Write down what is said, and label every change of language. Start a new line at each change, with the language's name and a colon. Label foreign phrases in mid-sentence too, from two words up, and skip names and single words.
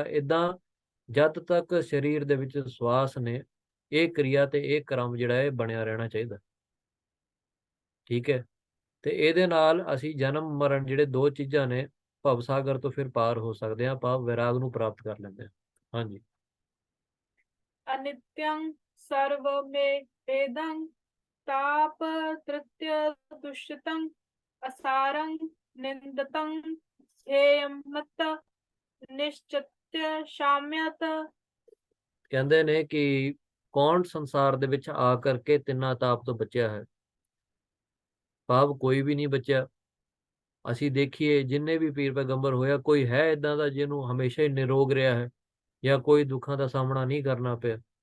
Punjabi: ਇਦਾਂ ਜਦ ਤੱਕ ਸਰੀਰ ਦੇ ਵਿੱਚ ਸਵਾਸ ਨੇ, ਇਹ ਕਿਰਿਆ ਤੇ ਇਹ ਕਰਮ ਜਿਹੜਾ ਹੈ ਬਣਿਆ ਰਹਿਣਾ ਚਾਹੀਦਾ। ਠੀਕ ਹੈ। ਤੇ ਇਹਦੇ ਨਾਲ ਅਸੀਂ ਜਨਮ ਮਰਨ ਜਿਹੜੇ ਦੋ ਚੀਜ਼ਾਂ ਨੇ, ਭਵਸਾਗਰ ਤੋਂ ਫਿਰ ਪਾਰ ਹੋ ਸਕਦੇ ਹਾਂ, ਭਾਵ ਵੈਰਾਗ ਨੂੰ ਪ੍ਰਾਪਤ ਕਰ ਲੈਂਦੇ ਹਾਂ। ਹਾਂਜੀ।
Sanskrit: अनित्यं सर्वमेवेदं ताप तृतीय दुष्यतं असारं निंदतं हेयं मत निश्चित्य शाम्यत।
Punjabi: ਕਹਿੰਦੇ ਨੇ ਕਿ ਕੌਣ ਸੰਸਾਰ ਦੇ ਵਿੱਚ ਆ ਕਰਕੇ ਤਿੰਨਾਂ ਤਾਪ ਤੋਂ ਬਚਿਆ ਹੈ, ਭਾਵ ਕੋਈ ਵੀ ਨਹੀਂ ਬਚਿਆ। ਅਸੀਂ ਦੇਖੀਏ ਜਿੰਨੇ ਵੀ ਪੀਰ ਪੈਗੰਬਰ ਹੋਇਆ, ਕੋਈ ਹੈ ਇਦਾਂ ਦਾ ਜਿਹਨੂੰ ਹਮੇਸ਼ਾ ਹੀ ਨਿਰੋਗ ਰਿਹਾ ਹੈ, ਜਾਂ ਕੋਈ ਦੁੱਖਾਂ ਦਾ ਸਾਹਮਣਾ ਨਹੀਂ ਕਰਨਾ ਪਿਆ?